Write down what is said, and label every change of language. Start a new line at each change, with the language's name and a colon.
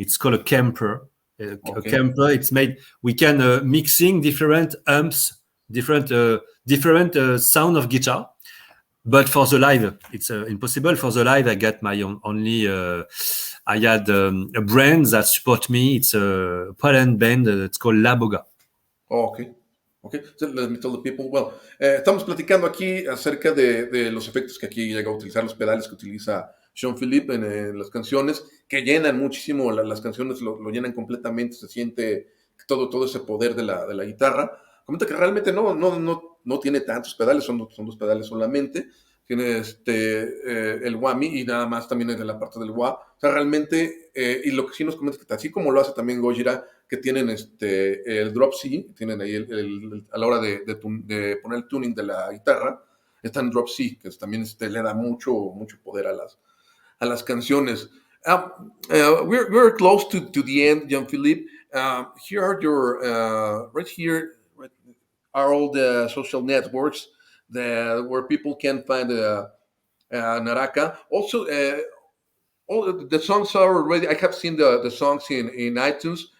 English: It's called a camper. A camper. It's made. We can mixing different amps, different sound of guitar. But for the live, it's impossible. For the live, I got my only I had a brand that support me. It's a Poland band. It's called La Boga. Oh, okay. Okay, so let me tell the people.
Spanish: Well, estamos platicando aquí acerca de los efectos que aquí llega a utilizar, los pedales que utiliza Jean-Philippe en las canciones, que llenan muchísimo, las canciones lo llenan completamente, se siente todo ese poder de la guitarra. Comenta que realmente no tiene tantos pedales, son dos pedales solamente. Tiene el whammy y nada más también de la parte del wah. O sea, realmente, y lo que sí nos comenta que así como lo hace también Gojira, que tienen el drop C, tienen ahí a la hora de poner el tuning de la guitarra, está en drop C, que también le da mucho poder a las canciones.
English: We're close to the end, Jean-Philippe. Here are your, right here are all the social networks where people can find Naraka. Also, all the songs are already, I have seen the songs in iTunes.